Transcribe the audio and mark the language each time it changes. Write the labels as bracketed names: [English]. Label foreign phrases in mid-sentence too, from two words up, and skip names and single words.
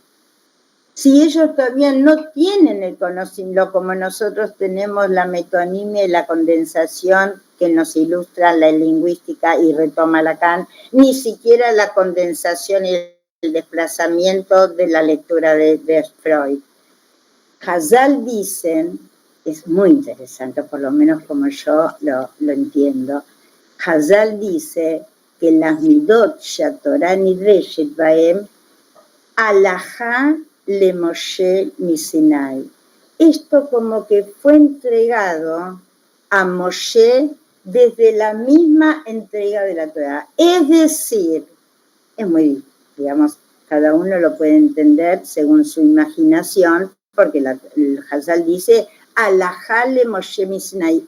[Spanish] Si ellos todavía no tienen el conocimiento, como nosotros tenemos la metonimia y la condensación que nos ilustra la lingüística y retoma Lacan, ni siquiera la condensación y el desplazamiento de la lectura de Freud. Hazal dicen, es muy interesante, por lo menos como yo lo entiendo, Hazal dice que las [Hebrew] מידות שהתורה נדרשת בהם הלכה למשה מסיני. [Spanish] Esto como que fue entregado a Moshe desde la misma entrega de la Torá. Es decir, es muy, digamos, cada uno lo puede entender según su imaginación, porque el Hazal dice, [Hebrew] הלכה למשה מסיני.